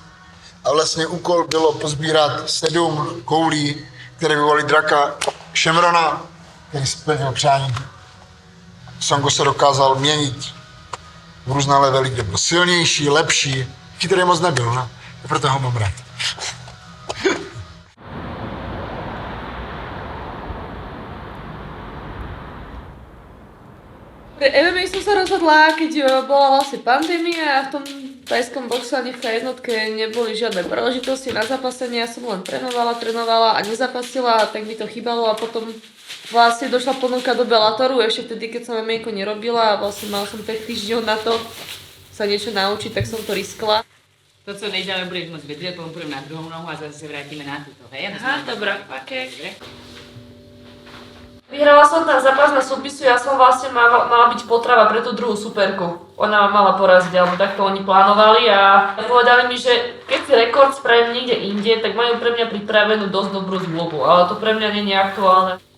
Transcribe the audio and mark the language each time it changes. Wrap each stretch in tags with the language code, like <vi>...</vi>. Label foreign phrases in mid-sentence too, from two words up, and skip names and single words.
<cs>A vlastně úkol bylo pozbírat 7 koulí, které vyvolaly draka Shenrona, který splnil přání. Songo se dokázal měnit v různé levely, kde byl silnější, lepší, chytrý moc nebyl, ne? Proto ho mám rád.</cs> <sk>Pre MMA som sa rozhodla, keď bola vlastne pandémia a v tom tajskom boxe ani v tej jednotke neboli žiadne príležitosti na zapasenie. Ja som len trénovala a nezapasila, tak mi to chýbalo a potom vlastne došla ponuka do Bellatoru, ešte vtedy, keď som MMA nerobila a vlastne mal som 5 týždňov na to sa niečo naučiť, tak som to riskla.</sk> <cs>To, co nejdále budeš moc vydržet, potom půjdeme na druhou nohu a zase se vrátíme na tuto, hej? Aha, dobrá, okej.</cs> <sk>Vyhrala som ten zápas na súpisu, ja som vlastne mala byť potrava pre tú druhú superku. Ona ma mala poraziť, alebo takto oni plánovali a povedali mi, že keď si rekord spravím niekde inde, tak majú pre mňa pripravenú dosť dobrú zmluvu, ale to pre mňa nie je aktuálne.</sk>